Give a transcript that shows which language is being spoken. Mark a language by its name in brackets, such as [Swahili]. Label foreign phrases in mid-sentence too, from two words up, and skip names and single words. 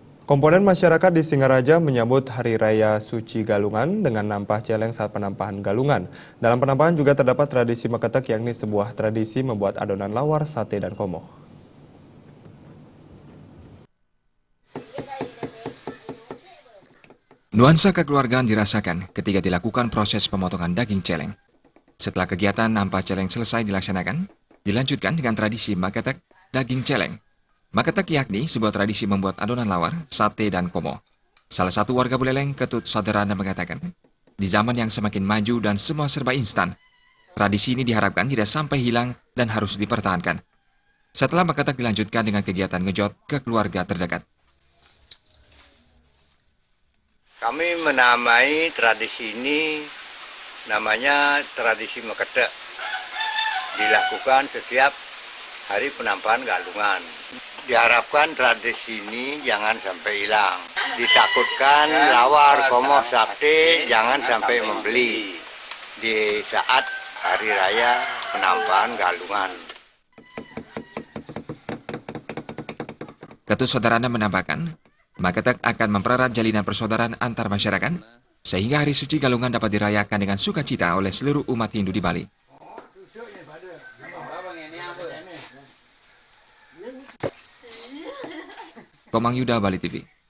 [Indonesian] Komponen masyarakat di Singaraja menyambut Hari Raya Suci Galungan dengan [Balinese] nampah celeng [Indonesian] saat penampahan galungan. Dalam penampahan juga terdapat tradisi meketek, yakni sebuah tradisi membuat adonan lawar, sate, dan komo. Nuansa kekeluargaan dirasakan ketika dilakukan proses pemotongan daging celeng. Setelah kegiatan [Balinese] nampah celeng [Indonesian] selesai dilaksanakan, dilanjutkan dengan tradisi maketek daging celeng. Maketek yakni sebuah tradisi membuat adonan lawar, sate, dan komo. Salah satu warga Buleleng, Ketut Saudara, mengatakan, di zaman yang semakin maju dan semua serba instan, tradisi ini diharapkan tidak sampai hilang dan harus dipertahankan. Setelah maketek dilanjutkan dengan kegiatan ngejot ke keluarga terdekat. Kami menamai tradisi ini namanya tradisi mekedek. Dilakukan setiap hari penampahan galungan. Diharapkan tradisi ini jangan sampai hilang. Ditakutkan lawar, komo, sate jangan sampai membeli di saat hari raya penampahan galungan. Ketut Saudarana menambahkan, maketek akan mempererat jalinan persaudaraan antar masyarakat, sehingga Hari Suci Galungan dapat dirayakan dengan sukacita oleh seluruh umat Hindu di Bali. Komang Yuda, Bali TV.